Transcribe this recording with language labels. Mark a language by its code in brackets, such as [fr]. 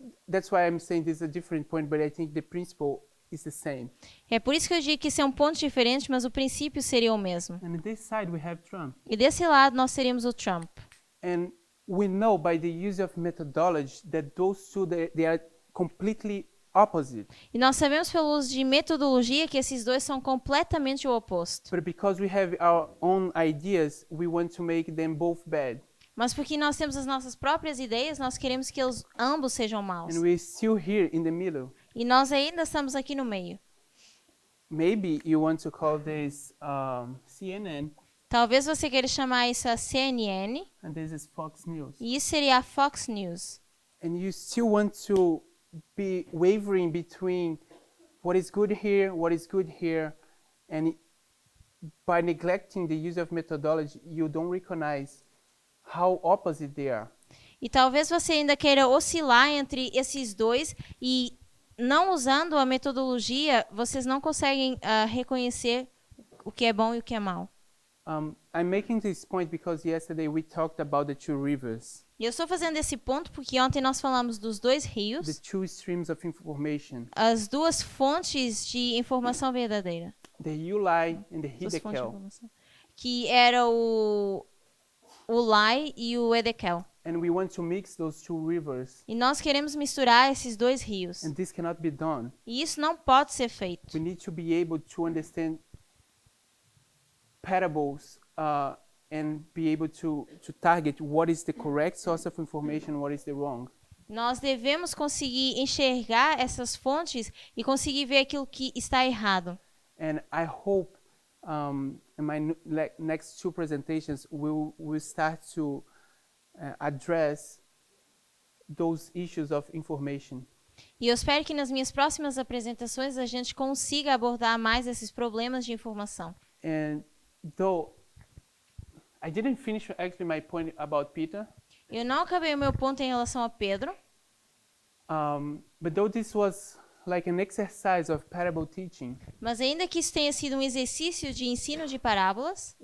[en] That's why I'm saying this is a different point, but I think the principle is the same. [pt] É por isso que eu digo que isso é um ponto diferente, mas o princípio seria o mesmo. [en] And in this side we have Trump. [pt] E desse lado nós seríamos o Trump. [en] And we know by the use of methodology that those two, they are completely opposite. [pt] E nós sabemos pelo uso de metodologia que esses dois são completamente o oposto. [en] But because we have our own ideas, we want to make them both bad. [pt] Mas porque nós temos as nossas próprias ideias, nós queremos que eles ambos sejam maus. [en] And we're still here in the middle. [pt] E nós ainda estamos aqui no meio. [en] Maybe you want to call this CNN, [pt] Talvez você queira chamar isso a CNN, [en] and this is Fox News. [pt] e isso seria a Fox News. [en] And you still want to be wavering between what is good here, what is good here, and by neglecting the use of methodology, you don't recognize how opposite they are. [pt] E talvez você ainda queira oscilar entre esses dois e não usando a metodologia, vocês não conseguem reconhecer o que é bom e o que é mal. [en] I'm making this point because yesterday we talked about the two rivers, [pt] E eu estou fazendo esse ponto porque ontem nós falamos dos dois [en] the [pt] rios, [en] two streams of information, [pt] as duas fontes de informação verdadeira. [en] the Uli and the [pt] Duas fontes de [en] Hiddekel. [pt] informação. Que era o Ulai e o Edekel. [en] And we want to mix those two rivers, [pt] E nós queremos misturar esses dois rios. [en] and this cannot be done. [pt] E isso não pode ser feito. [en] We need to be able to understand parables and be able to target what is the correct source of information, what is the wrong. [pt] Nós devemos conseguir enxergar essas fontes e conseguir ver aquilo que está errado. [en] And I hope in my next two presentations we'll start to address those issues of information. [pt] E eu espero que nas minhas próximas apresentações a gente consiga abordar mais esses problemas de informação. [en] And though I didn't finish actually my point about Peter, [pt] Eu não acabei o meu ponto em relação a Pedro, [en] but though this was like an exercise of parable teaching, [pt] mas ainda que isso tenha sido um exercício de ensino de parábolas,